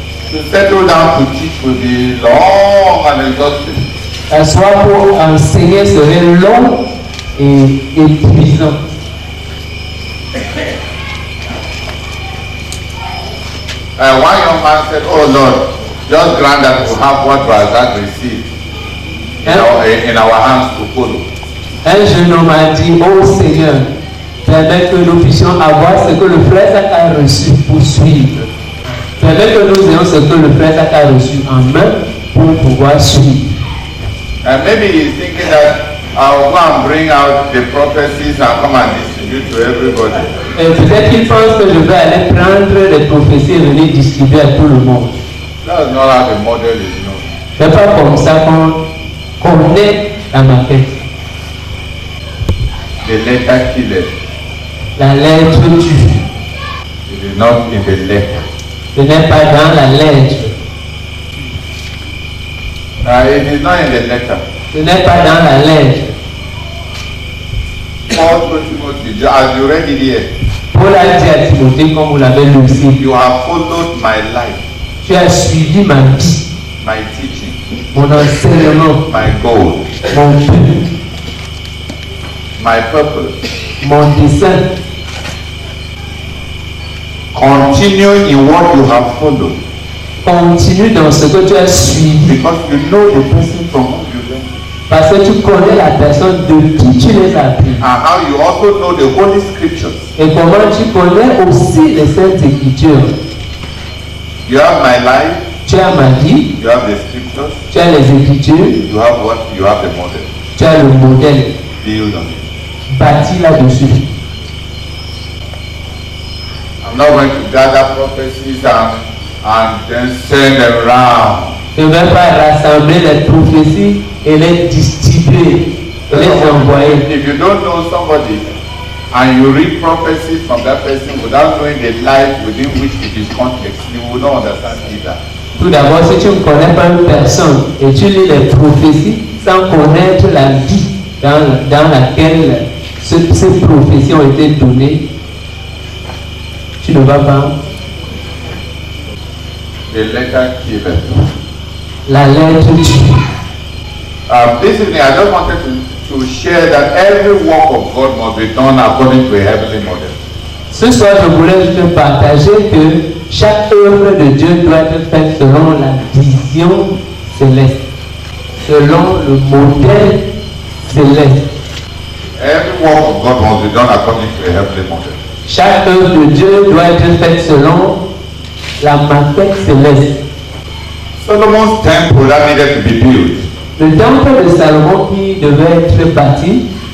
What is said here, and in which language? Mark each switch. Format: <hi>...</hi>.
<en>To settle down to teach will be long and exhaustive.</en> <fr>Soit pour enseigner serait long et épuisant.</fr> <en>One young man said, "Oh Lord, just grant that we have what Razak received in our hands to follow."</en> <fr>Un jeune homme a dit, "Oh Seigneur, permets que nous puissions avoir ce que le frère Zach a reçu pour suivre. Permets que nous ayons ce que le frère Zach a reçu en main pour pouvoir suivre."</fr> <en>And maybe he's thinking that I'll go and bring out the prophecies and come and distribute to everybody.</en> <fr>Et peut-être qu'il pense que je vais aller prendre les prophéties et venir distribuer à tout le monde.</fr> <en>That's not how the model is known.</en> <fr>C'est pas comme ça qu'on connaît la maquette.</fr> <en>The letter killeth.</en> <fr>La lettre tue.</fr> <en>It is not in the letter.</en> <fr>Ce n'est pas dans la lettre.</fr> <en>It is not in the letter.</en> <fr>Ce n'est pas dans la lettre.</fr> <en>Paul told Timothy, as you read it here,</en> <fr>Paul a dit à Timothée, comme vous l'avez lu aussi,</fr> <en>you have followed my life,</en> <fr>tu as suivi ma vie,</fr> <en>my teaching,</en> <fr>mon enseignement,</fr> <en>my goal,</en> <fr>mon but,</fr> <en>my purpose.</en> <fr>mon dessein.</fr> <en>Continue in what you have followed.</en> <fr>Continue dans ce que tu as suivi.</fr> <en>Because you know the person from whom you learned.</en> <fr>Parce que tu connais la personne de qui tu les as appris.</fr> <en>And how you also know the Holy Scriptures.</en> <fr>Et comment tu connais aussi les Saintes Écritures.</fr> <en>You have my life.</en> <fr>Tu as ma vie.</fr> <en>You have the Scriptures.</en> <fr>Tu as les Écritures.</fr> <en>You have what? You have the model.</en> <fr>Tu as le modèle.</fr> <en>Build on it.</en> <fr>Bâti là-dessus.</fr> <en>I'm not going to gather prophecies and then send them around.</en> <fr>Je ne vais pas rassembler les prophéties et les distribuer, et les envoyer.</fr> <en>If you don't know somebody and you read prophecies from that person without knowing the life within which it is context, you will not understand either.</en> <fr>Tout d'abord, si tu ne connais pas une personne et tu lis les prophéties sans connaître la vie dans laquelle ces prophéties ont été données, tu ne vas pas.</fr> <en>The letter killeth.</en> <fr>La lettre tue.</fr> <en>This evening, I just wanted to share that every work of God must be done according to a heavenly model.</en> <fr>Ce soir, je voulais juste partager que chaque œuvre de Dieu doit être faite selon la vision céleste, selon le modèle céleste.</fr> <en>Every work of God must be done according to a heavenly model.</en> <fr>Chaque œuvre de Dieu doit être faite selon la maquette céleste.</fr> <en>Solomon's temple that needed to be built.</en> <fr>Le temple de Salomon qui devait être bâti.</fr>